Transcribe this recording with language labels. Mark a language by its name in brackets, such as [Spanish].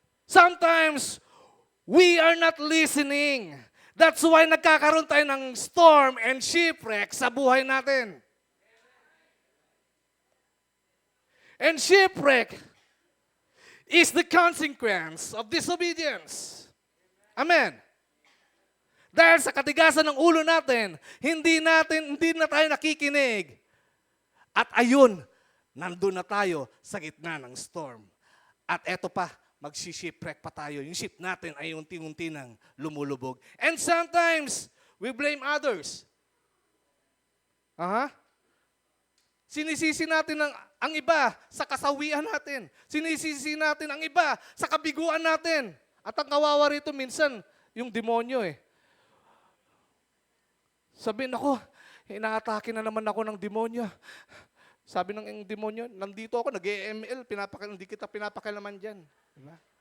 [English] Sometimes, we are not listening. That's why [Filipino] nagkakaroon tayo ng storm and shipwreck sa buhay natin. [English] And shipwreck is the consequence of disobedience. Amen. [Filipino] Dahil sa katigasan ng ulo natin, hindi na tayo nakikinig. At ayun, nandun na tayo sa gitna ng storm. At eto pa, magsi-shipwreck pa tayo. Yung ship natin ay unti-unti nang lumulubog. [English] And sometimes, we blame others. [Filipino] Sinisisi natin ang iba sa kasawian natin. Sinisisi natin ang iba sa kabiguan natin. At ang kawawa rito minsan, yung demonyo eh. Sabihin ako, inaatake na naman ako ng demonyo. Sabi ng demonyo, nandito ako, nag-EML, hindi kita pinapakilaman dyan. Diba?